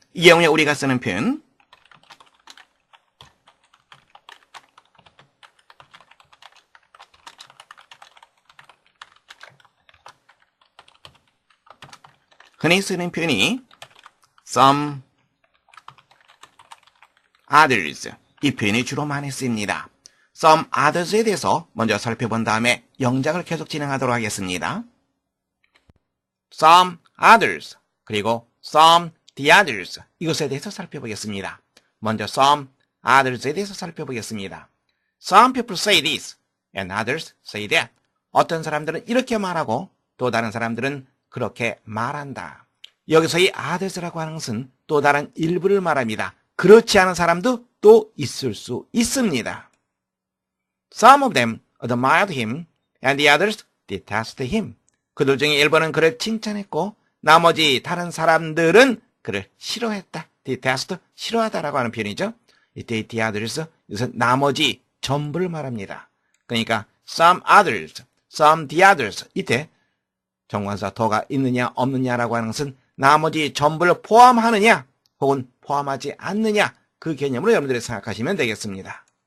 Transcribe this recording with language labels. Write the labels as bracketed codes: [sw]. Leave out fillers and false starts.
[ko] 이 경우에 우리가 쓰는 표현, 흔히 쓰는 표현이 some others, 이 표현이 주로 많이 쓰입니다. some others에 대해서 먼저 살펴본 다음에 영작을 계속 진행하도록 하겠습니다. some others, 그리고 some the others, 이것에 대해서 살펴보겠습니다. 먼저 some others에 대해서 살펴보겠습니다. [en] Some people say this and others say that. [ko] 어떤 사람들은 이렇게 말하고 또 다른 사람들은 그렇게 말한다. 여기서 이 others라고 하는 것은 또 다른 일부를 말합니다. 그렇지 않은 사람도 또 있을 수 있습니다. [en] Some of them admired him and the others detested him. [ko] 그들 중에 일부는 그를 칭찬했고 나머지 다른 사람들은 그를 싫어했다. detest, 싫어하다라고 하는 표현이죠. 이때 the others, 이것은 나머지 전부를 말합니다. 그러니까 some others, some the others, 이때 정관사 더가 있느냐 없느냐라고 하는 것은 나머지 전부를 포함하느냐 혹은 포함하지 않느냐, 그 개념으로 여러분들이 생각하시면 되겠습니다.